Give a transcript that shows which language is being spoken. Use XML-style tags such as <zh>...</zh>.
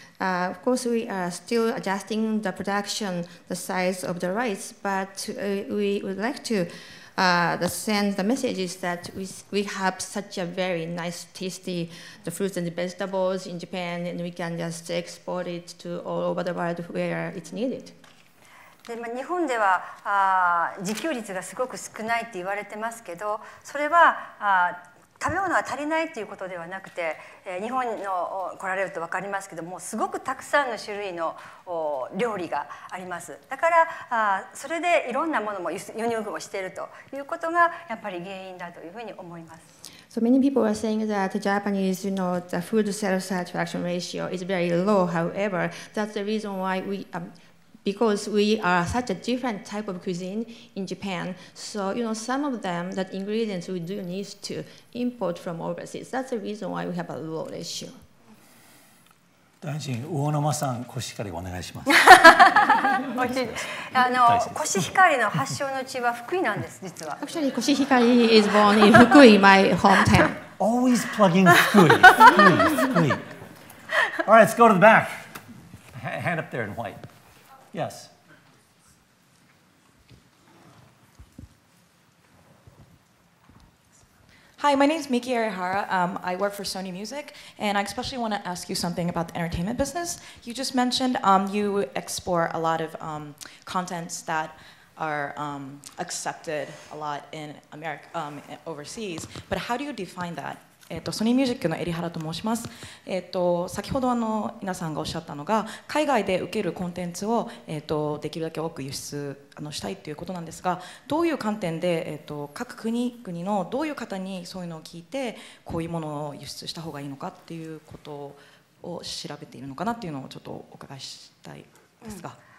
<en>Of course, we are still adjusting the production, the size of the rice, but we would like to send the messages that we have such a very nice, tasty the fruits and the vegetables in Japan, and we can just export it to all over the world where it's needed.</en> <ja>で日本では自給率がすごく少ないって言われてますけど、それは食べ物が足りないということではなくて、日本の来られると分かりますけども、すごくたくさんの種類の料理があります。だからそれでいろんなものも輸入をしているということがやっぱり原因だというふうに思います。</ja> <en>So many people are saying that the Japanese, the food self-satisfaction ratio is very low. However, that's the reason why because we are such a different type of cuisine in Japan, so some of them, that ingredients we do need to import from overseas. That's the reason why we have a low ratio.</en> <ja>大臣、魚沼さん、コシヒカリお願いします。コシヒカリの発祥の地は福井なんです、実は。</ja> <en>Actually, コシヒカリ is born in Fukui, my hometown. Always plugging Fukui. Fukui. All right, let's go to the back. Hand up there in white. Yes. Hi, my name is Miki Arihara. I work for Sony Music, and I especially want to ask you something about the entertainment business. You just mentioned you export a lot of contents that are accepted a lot in America, overseas, but how do you define that?</en> <ja>ソニーミュージックのエリハラと申します。先ほど皆さんがおっしゃったのが海外で受けるコンテンツをできるだけ多く輸出したいということなんですが、どういう観点で各国々のどういう方にそういうのを聞いてこういうものを輸出した方がいいのかっていうことを調べているのかなっていうのをちょっとお伺いしたいですが。</ja>